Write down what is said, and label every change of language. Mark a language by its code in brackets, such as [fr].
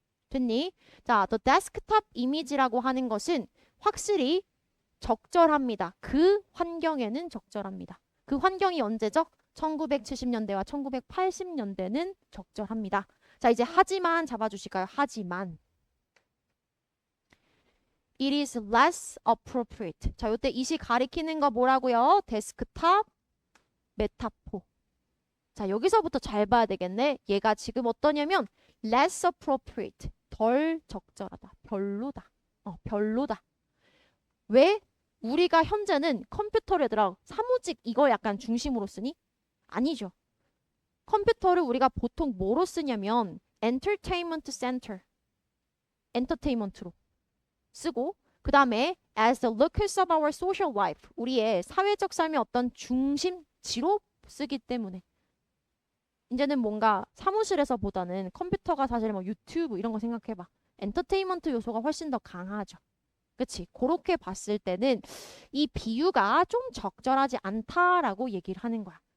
[ko] 됐니? 자, [en] the desktop image [ko] 라고 하는 것은 확실히 적절합니다. 그 환경에는 적절합니다. 그 환경이 언제죠? 1970년대와 1980년대는 적절합니다. 자, 이제 하지만 잡아주실까요? 하지만 [en] it is less appropriate. [ko] 자, 요때 이시 가리키는 거 뭐라고요? 데스크탑 메타포. 자, 여기서부터 잘 봐야 되겠네. 얘가 지금 어떠냐면 [en] less appropriate. [ko] 덜 적절하다. 별로다. 별로다. 왜? 우리가 현재는 컴퓨터를 얘들아 사무직 이거 약간 중심으로 쓰니? 아니죠. 컴퓨터를 우리가 보통 뭐로 쓰냐면 [en] entertainment center. [ko] 엔터테인먼트로 쓰고 그 다음에 [en] as the locus of our social life. [ko] 우리의 사회적 삶의 어떤 중심지로 쓰기 때문에 이제는 뭔가 사무실에서 보다는 컴퓨터가 사실 뭐 유튜브 이런 거 생각해봐. 엔터테인먼트 요소가 훨씬 더 강하죠. 그치? 그렇게 봤을 때는 이 비유가 좀 적절하지 않다라고 얘기를 하는 거야.